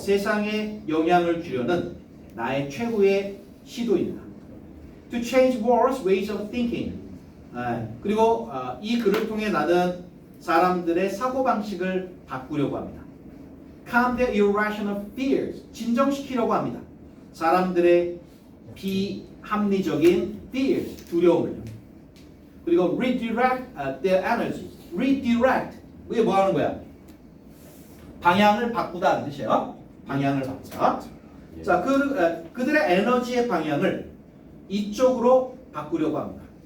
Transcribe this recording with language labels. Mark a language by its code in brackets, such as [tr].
[ko] 세상에 영향을 주려는 나의 최후의 시도입니다. [en] To change world's ways of thinking. [ko] 그리고 이 글을 통해 나는 사람들의 사고방식을 바꾸려고 합니다. [en] Calm their irrational fears. [ko] 진정시키려고 합니다. 사람들의 비합리적인 fears, 두려움을요. 그리고 [en] redirect their energies. [ko] redirect. 이게 뭐 하는 거야? 방향을 바꾸다는 뜻이에요. 방향을 바꾸다. 자, 그들의 에너지의 방향을 이쪽으로 바꾸려고 합니다.